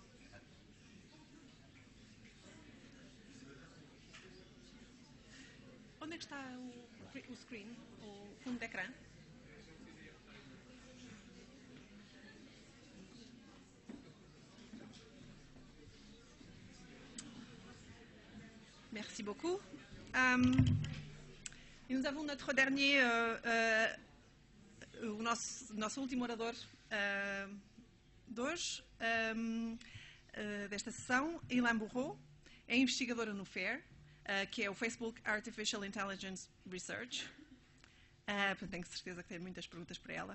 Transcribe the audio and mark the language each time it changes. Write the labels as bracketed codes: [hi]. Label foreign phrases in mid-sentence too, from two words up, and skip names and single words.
[pt] Onde é que está o screen, o fundo de ecrã? [fr] Merci beaucoup. E nous avons notre dernier, [pt] o nosso último orador de hoje, desta sessão, Y-Lan Boureau, é investigadora no FAIR, que é o Facebook Artificial Intelligence Research. Portanto, tenho certeza que tem muitas perguntas para ela.